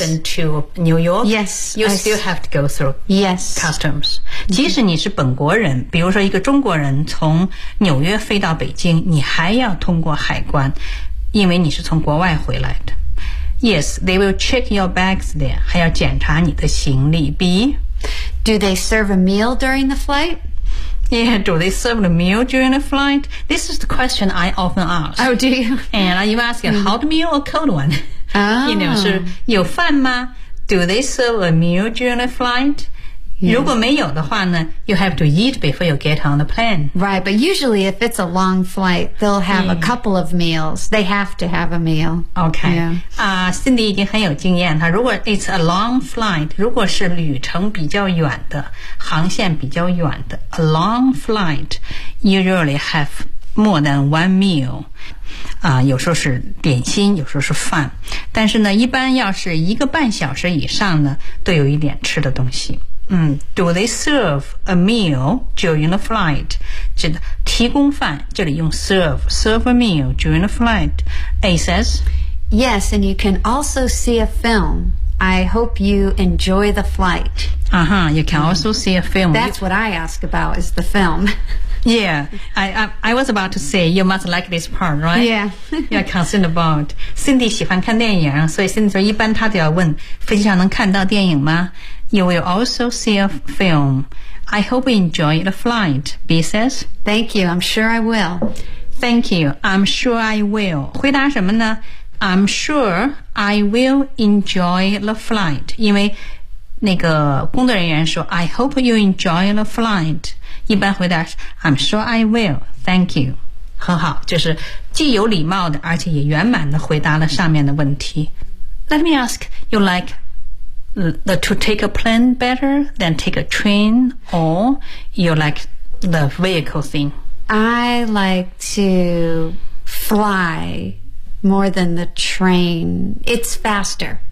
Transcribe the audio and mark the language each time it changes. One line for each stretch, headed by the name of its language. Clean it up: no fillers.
English: London to New York? Yes. You still have to go through、 yes. customs.
Chinese: 即使你是本国人比如说一个中国人从纽约飞到北京你还要通过海关因为你是从国外回来的。
English: Yes, they will check your bags there.
Chinese: 还要检查你的行李。
English: B. Do they serve a meal during the flight? Yeah, do they serve the meal during the flight? This is the question I often ask. Oh, do you? And are you asking a hot meal or a cold one? Oh. You know,
Chinese: 是有饭吗
English: Do they serve a meal during the flight? Yes.
Chinese: 如果没有的话呢
English: you have to eat before you get on the plane. Right, but usually if it's a long flight, they'll have、yeah. a couple of meals. They have to have a meal. Okay. Yeah.
Chinese: Cindy 已经很有经验了。如果
English: it's a long flight,
Chinese: 如果是旅程比较远的航线比较远的
English: a long flight, you usually have more than one meal.
Chinese: 有时候是点心有时候是饭。但是呢一般要是一个半小时以上呢都有一点吃的东西。
English: Do they serve a meal during the flight?
Chinese: 指的提供饭这里用
English: serve, serve a meal during the flight. A says, Yes, and you can also see a film. I hope you enjoy the flight. Uh-huh, you can also see a film. That's what I ask about is the film. Yeah, I was about to say, you must like this part, right? Yeah. You're concerned about.
Chinese: Cindy 喜欢看电影所以 Cindy 说一般她都要问飞机上能看到电影吗
English: You will also see a film. I hope you enjoy the flight, B says. Thank you. I'm sure I will. Thank you. I'm sure I will.
Chinese: 回答什么呢
English: I'm sure I will enjoy the flight.
Chinese: 因为那个工作人员说
English: I hope you enjoy the flight.
Chinese: 一般回答是
English: I'm sure I will. Thank you.
Chinese: 很好就是既有礼貌的而且也圆满的回答了上面的问题。
English: Let me ask, you liketo take a plane better than take a train or you like the vehicle thing? I like to fly more than the train. It's faster.